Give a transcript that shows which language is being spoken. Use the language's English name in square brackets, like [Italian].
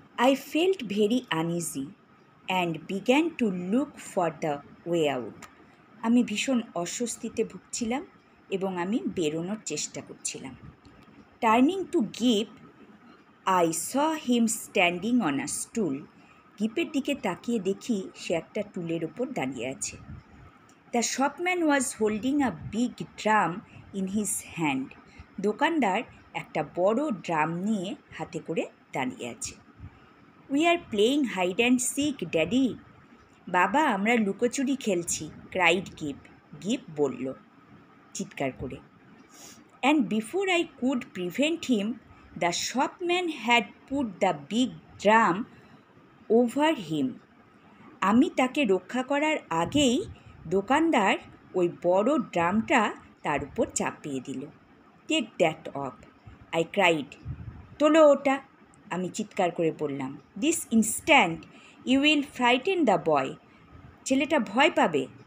[English] I felt very uneasy and began to look for the way out. [Bangla] আমি ভীষণ অস্বস্তিতে ভুগছিলাম এবং আমি বেরোনোর চেষ্টা করছিলাম। [English] Turning to Gip, I saw him standing on a stool. [Bangla] গিপের দিকে তাকিয়ে দেখি সে একটা টুলের ওপর দাঁড়িয়ে আছে। [English] The shopman was holding a big drum in his hand. [Bangla] দোকানদার একটা বড় ড্রাম নিয়ে হাতে করে দাঁড়িয়ে আছে। [English] We are playing hide and seek, Daddy. [Bangla] বাবা, আমরা লুকোচুরি খেলছি, [English] cried Gip. [Bangla] গিপ বলল চিৎকার করে। [English] And before I could prevent him, the shopman had put the big drum over him. [Bangla] আমি তাকে রক্ষা করার আগেই দোকানদার ওই বড় ড্রামটা তার উপর চাপিয়ে দিল। [English] Take that off, I cried. [Bangla] তোলো ওটা, আমি চিৎকার করে বললাম। [English] this instant you will frighten the boy, [Bangla] ছেলেটা ভয় পাবে।